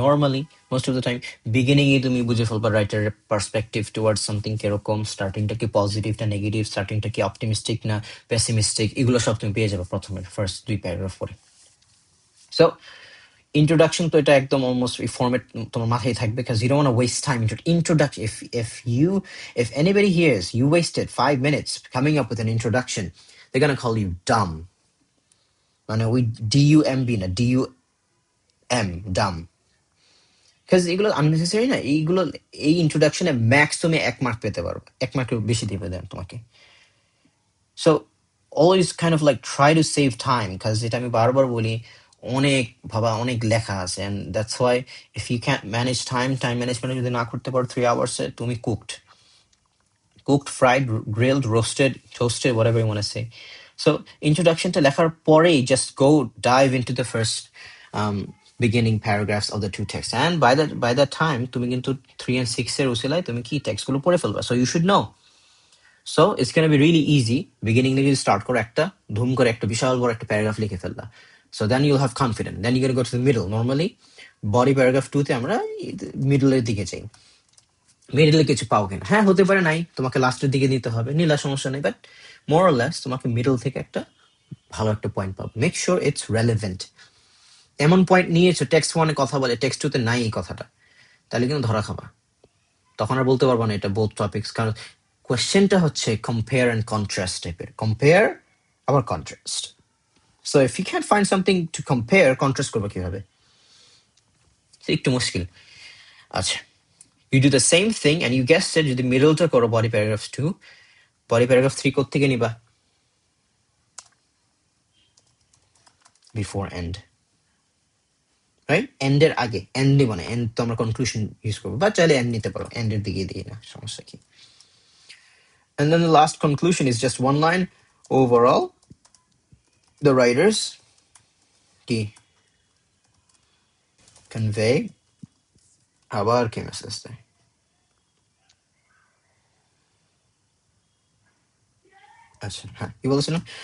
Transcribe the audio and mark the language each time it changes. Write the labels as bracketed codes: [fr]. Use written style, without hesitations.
[bn] Normally most of the time beginning এ তুমি বুঝে ফেলবা রাইটারের পার্সপেক্টিভ টুয়ার্ডস সামথিং কিরকম, স্টার্টিংটা কি পজিটিভ না নেগেটিভ, স্টার্টিংটা কি অপটিমিস্টিক না পেসিমিস্টিক, এগুলো সব তুমি পেয়ে যাবে প্রথমে ফার্স্ট 2 প্যারাগ্রাফ পরে। সো ইন্ট্রোডাকশন তো এটা একদম অলমোস্ট এই ফরম্যাট তোমার মাথায় থাকবে, [en] because you don't want to waste time. Introduction, if anybody hears you wasted 5 minutes coming up with an introduction, they're gonna call you dumb. [bn] মানে ওই DUMB না DUM, dumb, because এগুলো আননেসেসারি না, এইগুলো এই ইন্ট্রোডাকশনে ম্যাক্স তুমি 1 মার্ক পেতে পারো, 1 মার্কের বেশি দিবে দেন তোমাকে। So always kind of like try to save time, because এটা আমি বারবার বলি, অনেক অনেক লেখা আছে, [en] and that's why if you can't manage time management [bn] যদি না করতে পারো [en] 3 hours [bn] এ, তুমি [en] cooked, fried, grilled, roasted, toasted, whatever you want to say. So introductionটা [bn] লেখার পরেই [en] just go dive into the first beginning paragraphs of the 2 texts, and by that time [bn] তুমি কিন্তু 3 and 6 এর উসিলায় তুমি কি টেক্সট গুলো পড়ে ফেলবা, [en] so you should know. So it's gonna be really easy. [bn] Beginning থেকে start করে একটা ধুম করে একটা বিশাল বড় একটা প্যারাগ্রাফ লিখে ফেললা, [en] so then you'll have confidence. Then you're gonna go to the middle. Normally body paragraph 2 [bn] তে আমরা মিডলের দিকে যাই, মিডলে কিছু পাও কিনা। হ্যাঁ, হতে পারে নাই, তোমাকে লাস্টের দিকে নিতে হবে, নিলা সমস্যা নেই, বাট মোর অর লেস তোমাকে মিডল থেকে একটা ভালো একটা পয়েন্ট পাবো। [en] Make sure it's relevant. [bn] এমন পয়েন্ট নিয়েছো টেক্সট ওয়ানে কথা বলে টেক্সট টু তে নাই এই কথাটা, তাহলে কিন্তু ধরা খাবা, তখন আর বলতে পারবো না এটা বোথ টপিক্স। কারণ কোয়েশ্চেনটা হচ্ছে কম্পেয়ার অ্যান্ড কন্ট্রাস্ট টাইপের, কম্পেয়ার আবার contrast. [en] so if you can find something to compare, [bn] contrast করবো কিভাবে, একটু মুশকিল। আচ্ছা, [en] you do the same thing and you guessed it, [bn] যদি মিডলটা করো বডি প্যারাগ্রাফ 2, বডি প্যারাগ্রাফ 3 কোত্থেকে নিবা? Before and, right? এন্ডের আগে, এন্ড নিব না, এন্ড তো আমরা কনক্লুশন ইউজ করবো, বা চাইলে এন্ড নিতে পারো, এন্ডের দিকে দিয়ে না, সমস্যা কি। [en] And then the last conclusion is just one line. Overall, the writers [bn] কি convey, আবার কি মেসেজ দেয়, আচ্ছা হ্যাঁ, কি বলেছিলাম?